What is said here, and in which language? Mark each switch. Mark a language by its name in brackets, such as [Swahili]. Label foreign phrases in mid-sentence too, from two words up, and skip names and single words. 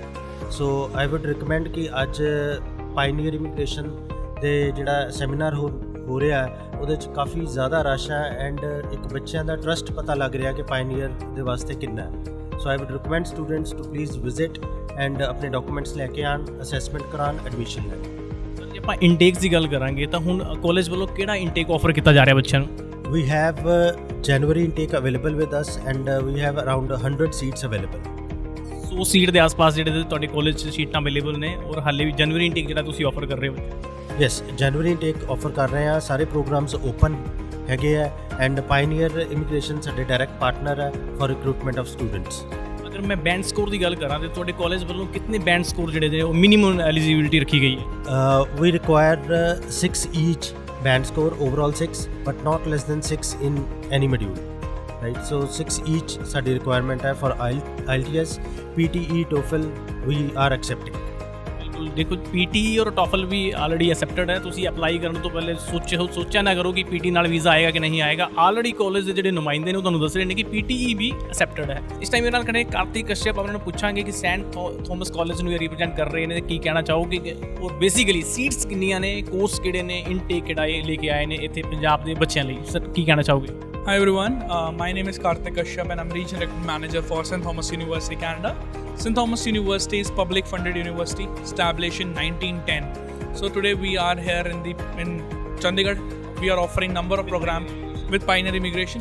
[English] so I would recommend [Punjabi] ਕਿ ਅੱਜ ਪਾਈਨੀਅਰ ਇਮੀਗ੍ਰੇਸ਼ਨ ਦੇ ਜਿਹੜਾ ਸੈਮੀਨਾਰ ਹੋ ਰਿਹਾ ਉਹਦੇ 'ਚ ਕਾਫੀ ਜ਼ਿਆਦਾ ਰਸ਼ ਹੈ, ਐਂਡ ਇੱਕ ਬੱਚਿਆਂ ਦਾ ਟਰਸਟ ਪਤਾ ਲੱਗ ਰਿਹਾ ਕਿ ਪਾਈਨੀਅਰ ਦੇ ਵਾਸਤੇ ਕਿੰਨਾ ਹੈ। [English] so I would recommend students to please visit and [Punjabi] ਆਪਣੇ ਡਾਕੂਮੈਂਟਸ ਲੈ ਕੇ ਆਉਣ, ਅਸੈਸਮੈਂਟ ਕਰਾਉਣ, ਐਡਮਿਸ਼ਨ ਲੈਣ। ਜੇ ਆਪਾਂ ਇਨਟੇਕਸ ਦੀ ਗੱਲ ਕਰਾਂਗੇ ਤਾਂ ਹੁਣ ਕਾਲਜ ਵੱਲੋਂ ਕਿਹੜਾ ਇਨਟੇਕ ਆਫਰ ਕੀਤਾ ਜਾ ਰਿਹਾ ਬੱਚਿਆਂ ਨੂੰ? [English] We have January intake available with us, and we have around 100 seats available. [Punjabi] 100 ਸੀਟ ਦੇ ਆਸ-ਪਾਸ ਜਿਹੜੇ ਤੁਹਾਡੇ ਕਾਲਜ 'ਚ ਸੀਟਾਂ ਅਵੇਲੇਬਲ ਨੇ, ਔਰ ਹਾਲੇ ਵੀ [English] January intake [Punjabi] ਜਿਹੜਾ ਤੁਸੀਂ ਆਫਰ ਕਰ ਰਹੇ ਹੋ? ਯੈਸ, [English] January intake [Punjabi] ਆਫਰ ਕਰ ਰਹੇ ਹਾਂ। ਸਾਰੇ [English] programs open [Punjabi] ਹੈਗੇ ਆ, ਐਂਡ ਪਾਈਨੀਅਰ ਇਮੀਗ੍ਰੇਸ਼ਨ ਸਾਡੇ [English] direct partner [Punjabi] ਹੈ [English] for recruitment of students. [Punjabi] ਅਗਰ ਮੈਂ [English] band score [Punjabi] ਦੀ ਗੱਲ ਕਰਾਂ ਤੇ ਤੁਹਾਡੇ ਕਾਲਜ ਵੱਲੋਂ ਕਿੰਨੇ [English] band score [Punjabi] ਜਿਹੜੇ ਨੇ ਉਹ [English] minimum eligibility [Punjabi] ਰੱਖੀ ਗਈ ਹੈ? [English] We require 6 each band score, overall 6, but not less than 6 in any module, right? So 6 each [Punjabi] ਸਾਡੀ ਰਿਕੁਆਇਰਮੈਂਟ ਹੈ [English] for IELTS, PTE, TOEFL we are accepting. [Punjabi] ਬਿਲਕੁਲ, ਦੇਖੋ PTE ਔਰ TOEFL ਵੀ [English] already accepted [Punjabi] ਹੈ। ਤੁਸੀਂ ਅਪਲਾਈ ਕਰਨ ਤੋਂ ਪਹਿਲੇ ਸੋਚਿਆ ਨਾ ਕਰੋ ਕਿ PTE ਨਾਲ ਵੀਜ਼ਾ ਆਏਗਾ ਕਿ ਨਹੀਂ ਆਏਗਾ। ਆਲਰੇਡੀ ਕਾਲਜ ਦੇ ਜਿਹੜੇ ਨੁਮਾਇੰਦੇ ਨੇ ਉਹ ਤੁਹਾਨੂੰ ਦੱਸ ਰਹੇ ਨੇ ਕਿ PTE ਵੀ ਐਕਸੈਪਟਡ ਹੈ। ਇਸ ਟਾਈਮ ਮੇਰੇ ਨਾਲ ਖੜੇ ਕਾਰਤਿਕ ਕਸ਼ਯਪ, ਉਹਨਾਂ ਨੂੰ ਪੁੱਛਾਂਗੇ ਕਿ ਸੈਂਟ ਥੋਮਸ ਕਾਲਜ ਨੂੰ ਇਹ ਰਿਪਰੈਜ਼ੈਂਟ ਕਰ ਰਹੇ ਨੇ, ਕੀ ਕਹਿਣਾ ਚਾਹੋਗੇ ਔਰ ਬੇਸਿਕਲੀ ਸੀਟਸ ਕਿੰਨੀਆਂ ਨੇ, ਕੋਰਸ ਕਿਹੜੇ ਨੇ, ਇਨਟੇਕ ਕਿਹੜਾ ਇਹ ਲੈ ਕੇ ਆਏ ਨੇ ਇੱਥੇ ਪੰਜਾਬ ਦੇ ਬੱਚਿਆਂ ਲਈ? ਸਰ ਕੀ ਕਹਿਣਾ ਚਾਹੋਗੇ? [English] Hi everyone, my name is Karthik Kashyap and I'm Regional Recruitment Manager for St. Thomas University, Canada. St. Thomas University is public funded university established in 1910. So today we are here in Chandigarh. We are offering number of programs with Pioneer Immigration.